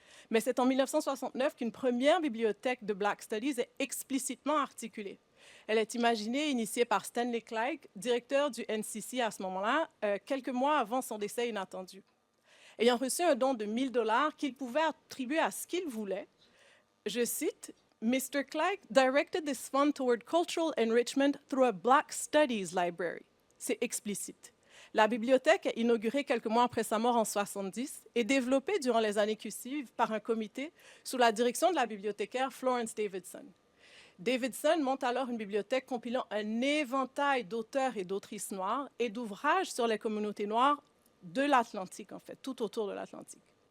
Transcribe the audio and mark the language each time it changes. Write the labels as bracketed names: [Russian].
[French] Mais c'est en 1969 qu'une première bibliothèque de Black Studies est explicitement articulée. Elle est imaginée et initiée par Stanley Clark, directeur du NCC à ce moment-là, quelques mois avant son décès inattendu. Ayant reçu un don de $1000 qu'il pouvait attribuer à ce qu'il voulait, je cite, « Mr. [English] Clark directed this fund toward cultural enrichment through a Black Studies library ». [French] C'est explicite. La bibliothèque est inaugurée quelques mois après sa mort en 1970 et développée durant les années qui suivent par un comité sous la direction de la bibliothécaire Florence Davidson. Davidson monte alors une bibliothèque compilant un éventail d'auteurs et d'autrices noires et d'ouvrages sur les communautés noires de l'Atlantique, en fait, tout autour de l'Atlantique.